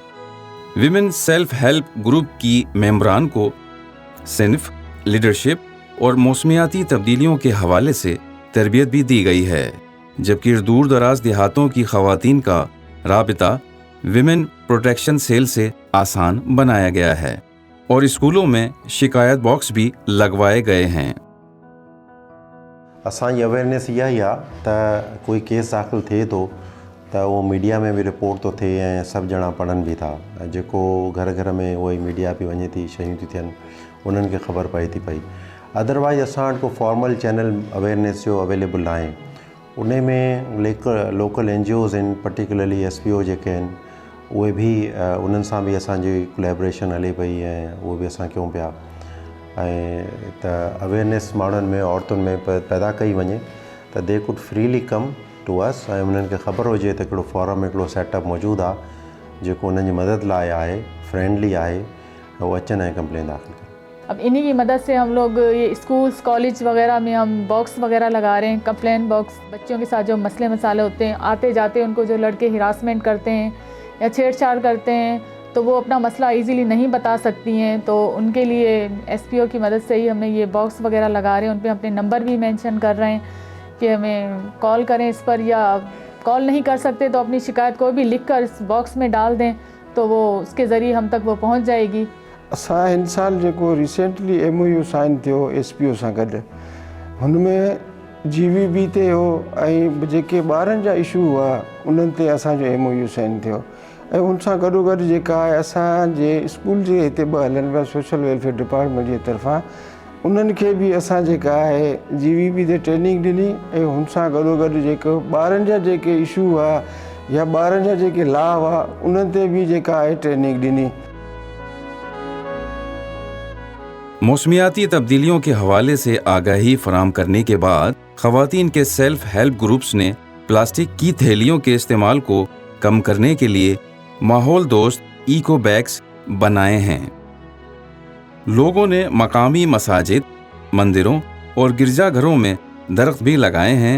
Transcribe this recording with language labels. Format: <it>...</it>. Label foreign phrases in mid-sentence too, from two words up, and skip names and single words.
<en>Women Self Help Group</en> <ur>کی ممبران کو صنف، لیڈرشپ اور موسمیاتی تبدیلیوں کے حوالے سے تربیت بھی دی گئی ہے، جبکہ دور دراز دیہاتوں کی خواتین کا رابطہ</ur> <en>Women Protection Cell</en> <ur>سے آسان بنایا گیا ہے اور اسکولوں میں شکایت باکس بھی لگوائے گئے ہیں.</ur> <sd>असांजी अवेयरनेस इहा ई आहे त कोई केस दाख़िल थिए थो त उहो मीडिया में बि रिपोर्ट थो थिए ऐं सभु ॼणा पढ़नि बि था। जेको घर घर में उहो ई मीडिया बि वञे थी, शयूं थी थियनि, उन्हनि खे ख़बर पए थी पई। अदरवाइज़ असां वटि को</sd> <en>फॉर्मल चैनल अवेयरनेस</en> <sd>जो अवेलेबल आहे। उन में लोकल NGOs आहिनि, पर्टिकुलरली SPO जेके आहिनि उहे बि उन्हनि सां बि असांजी कोलैबोरेशन हले पई ऐं उहो बि असां कयूं पिया ऐं त अवेयरनेस माण्हुनि में, औरतुनि में पैदा कई वञे त</sd> <en>दे कुड फ्रीली कम टू अस</en> <sd>ऐं उन्हनि खे ख़बर हुजे त हिकिड़ो फॉरम, हिकिड़ो सेटअप मौजूदु आहे जेको उन्हनि जी मदद लाइ आहे, फ्रेंडली आहे, वो अचनि ऐं कंप्लेन दाख़िल कनि।</sd> <ur>اب انہی کی مدد سے ہم لوگ یہ اسکولز، کالج وغیرہ میں ہم باکس وغیرہ لگا رہے ہیں,</ur> <en>complaint box.</en> <ur>بچیوں کے ساتھ جو مسلے مسالے ہوتے ہیں، آتے جاتے ان کو جو لڑکے ہراسمنٹ کرتے ہیں یا چھیڑ چھاڑ کرتے ہیں تو وہ اپنا مسئلہ ایزیلی نہیں بتا سکتی ہیں، تو ان کے لیے SPO کی مدد سے ہی ہمیں یہ باکس وغیرہ لگا رہے ہیں. ان پر اپنے نمبر بھی مینشن کر رہے ہیں کہ ہمیں کال کریں اس پر، یا کال نہیں کر سکتے تو اپنی شکایت کو بھی لکھ کر اس باکس میں ڈال دیں تو وہ اس کے ذریعے ہم تک وہ پہنچ جائے گی.</ur> <sd>असां हिन साल जेको रिसेंटली MOU साइन थियो SPO सां गॾु, हुनमें GVB ते हो ऐं जेके ॿारनि जा इशू हुआ उन्हनि ते असांजो MOU साइन थियो ऐं उन सां गॾोगॾु जेका आहे असांजे स्कूल जे हिते ॿ हलनि पिया सोशल वेलफेयर डिपार्टमेंट जे तरफ़ां, उन्हनि खे बि असां जेका आहे GVB ते ट्रेनिंग ॾिनी ऐं हुन सां गॾोगॾु जेको ॿारनि जा जेके इशू हुआ या ॿारनि जा जेके लॉ हुआ उन्हनि ते बि जेका आहे ट्रेनिंग ॾिनी।</sd> <ur>موسمیاتی تبدیلیوں کے حوالے سے آگاہی فراہم کرنے کے بعد خواتین کے</ur> <en>self help groups</en> <ur>نے پلاسٹک کی تھیلیوں کے استعمال کو کم کرنے کے لیے ماحول دوست</ur> <en>eco bags</en> <ur>بنائے ہیں. لوگوں نے مقامی مساجد، مندروں اور گرجا گھروں میں درخت بھی لگائے ہیں.</ur>